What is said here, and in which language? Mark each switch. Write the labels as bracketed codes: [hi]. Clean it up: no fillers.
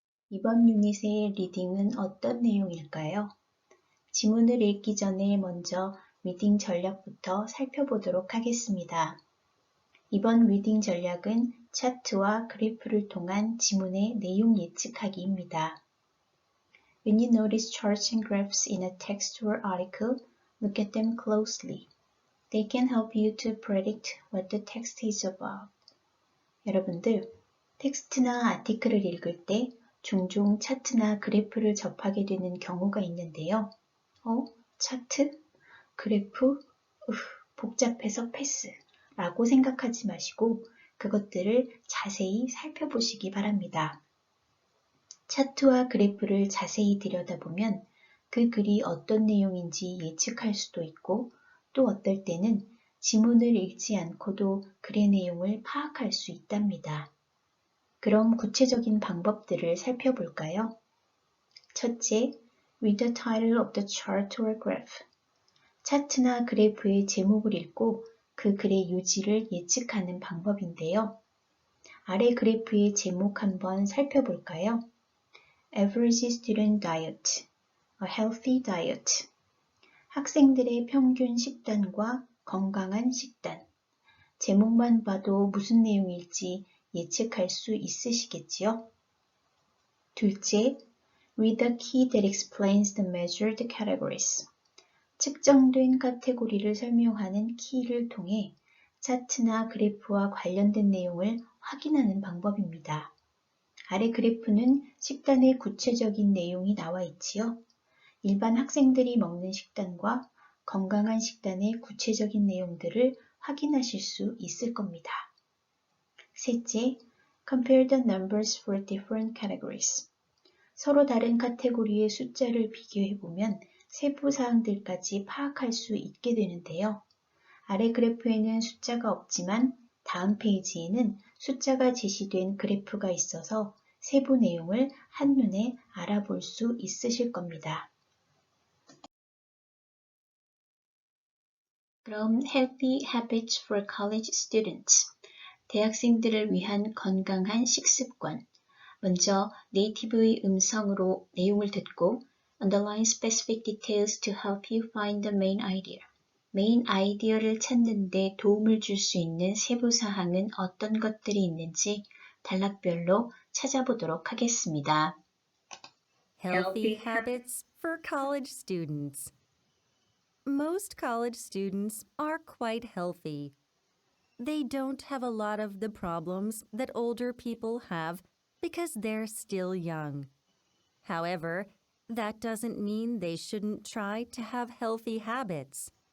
[ko] 이번 유닛의 리딩은 어떤 내용일까요? 지문을 읽기 전에 먼저 리딩 전략부터 살펴보도록 하겠습니다. 이번 리딩 전략은 차트와 그래프를 통한 지문의 내용 예측하기입니다. [en] When you notice charts and graphs in a text or article, look at them closely. They can help you to predict what the text is about. [ko] 여러분들, 텍스트나 아티클을 읽을 때 종종 차트나 그래프를 접하게 되는 경우가 있는데요. 차트? 그래프? 복잡해서 패스 라고 생각하지 마시고 그것들을 자세히 살펴보시기 바랍니다. 차트와 그래프를 자세히 들여다보면 그 글이 어떤 내용인지 예측할 수도 있고 또 어떨 때는 지문을 읽지 않고도 글의 내용을 파악할 수 있답니다. 그럼 구체적인 방법들을 살펴볼까요? 첫째, [en] read the title of the chart or graph. [ko] 차트나 그래프의 제목을 읽고 그 글의 요지를 예측하는 방법인데요. 아래 그래프의 제목 한번 살펴볼까요? [en] Average student diet, a healthy diet. [ko] 학생들의 평균 식단과 건강한 식단. 제목만 봐도 무슨 내용일지 예측할 수 있으시겠지요? 둘째, [en] read the key that explains the measured categories. [ko] 측정된 카테고리를 설명하는 키를 통해 차트나 그래프와 관련된 내용을 확인하는 방법입니다. 아래 그래프는 식단의 구체적인 내용이 나와 있지요. 일반 학생들이 먹는 식단과 건강한 식단의 구체적인 내용들을 확인하실 수 있을 겁니다. 셋째, [en] compare the numbers for different categories. [ko] 서로 다른 카테고리의 숫자를 비교해보면 세부 사항들까지 파악할 수 있게 되는데요. 아래 그래프에는 숫자가 없지만 다음 페이지에는 숫자가 제시된 그래프가 있어서 세부 내용을 한눈에 알아볼 수 있으실 겁니다. 그럼 [en] Healthy Habits for College Students, [ko] 대학생들을 위한 건강한 식습관. 먼저 네이티브의 음성으로 내용을 듣고 [en] Underline specific details to help you find the main idea. [ko] 메인 아이디어를 찾는 데 도움을 줄 수 있는 세부 사항은 어떤 것들이 있는지 단락별로 찾아보도록 하겠습니다. [en] Healthy habits for college students. Most college students are quite healthy. They don't have a lot of the problems that older people have because they're still young. However, that doesn't mean they shouldn't try to have healthy habits.